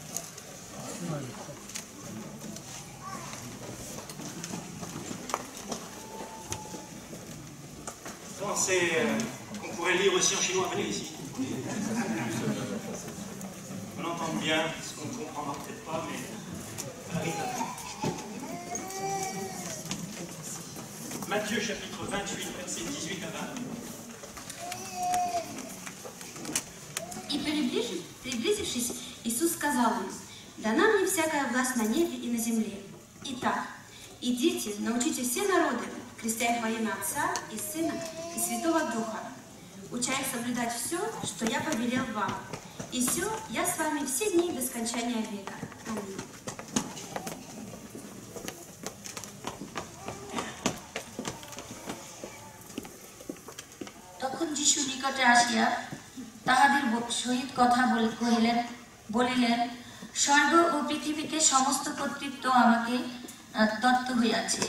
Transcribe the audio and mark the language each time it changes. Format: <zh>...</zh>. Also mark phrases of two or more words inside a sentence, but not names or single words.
<fr>Pensez qu'on pourrait lire aussi en chinois. Venez ici. On entend bien, ce qu'on ne comprendra peut-être pas, mais Rita. Matthieu chapitre 28, versets 18 à 20.</fr> <ru>И приблизившись, Иисус сказал им: «Дана мне всякая власть на небе и на земле. Итак, идите, научите все народы, крестя их во имя Отца и Сына и Святого Духа, уча их соблюдать все, что я повелел вам. И все, я с вами все дни до скончания века. Аминь».</ru> <bn>তখন যিশু নিকটে আসিয়া তাহাদের সহিত কথা বলিলেন, স্বর্গ ও পৃথিবীতে সমস্ত কর্তৃত্ব আমাকে দত্ত হইয়াছে।</bn>